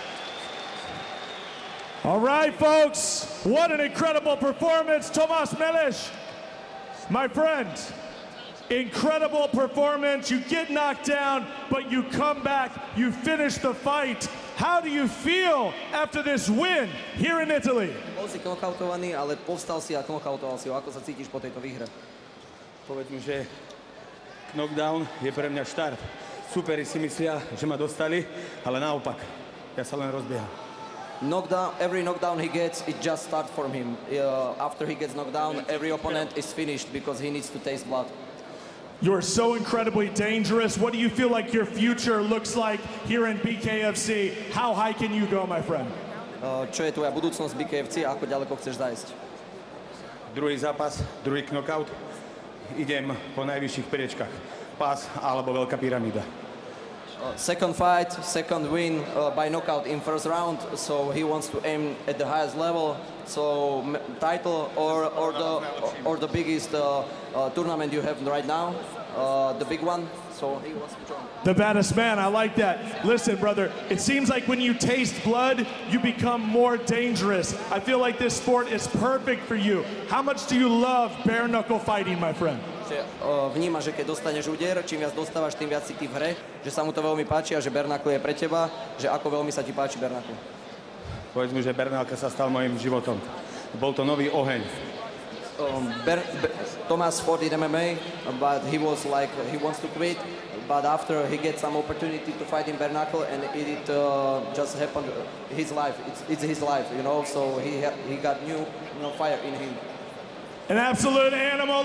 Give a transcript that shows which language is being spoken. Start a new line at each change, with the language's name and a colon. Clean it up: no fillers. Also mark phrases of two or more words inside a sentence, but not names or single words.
English: All right, folks, what an incredible performance, Tomas Mellish. My friend, incredible performance. You get knocked down, but you come back, you finish the fight. How do you feel after this win here in Italy?
Slovak: Bol si knockoutovaný, ale povstal si a knockoutoval si ho. Ako sa cítiš po tejto výhre? Povedz mi, že knockdown je pre mňa štart. Superi si myslia, že ma dostali, ale naopak. Ja sa len rozbieham.
English: Knockdown, every knockdown he gets, it just starts from him. After he gets knocked down, every opponent is finished because he needs to taste blood. You're so incredibly dangerous. What do you feel like your future looks like here in BKFC? How high can you go, my friend?
Slovak: Čo je tvoja budúcnosť v BKFC a ako ďaleko chceš zajsť? Druhý zápas, druhý knockout. Idem po najvyšších priečkách. Pás alebo veľká pyramída.
English: Second fight, second win by knockout in first round, so he wants to aim at the highest level. So title or the biggest tournament you have right now, the big one. So he wants to join. The baddest man, I like that. Listen, brother, it seems like when you taste blood, you become more dangerous. I feel like this sport is perfect for you. How much do you love bare knuckle fighting, my friend?
Slovak: Vníma, že keď dostaneš úder, čím viac dostávaš, tým viac si ty v hre, že sa mu to veľmi páči a že bare-knuckle je pre teba, že ako veľmi sa ti páči bare-knuckle. Povedz mi, že bare-knuckle sa stal mojím životom. Bol to nový oheň.
English: Tomas fought in MMA, but he was like, he wants to quit, but after he gets some opportunity to fight in bare-knuckle, and it just happened, his life, it's his life, you know, so he got new fire in him. An absolute animal.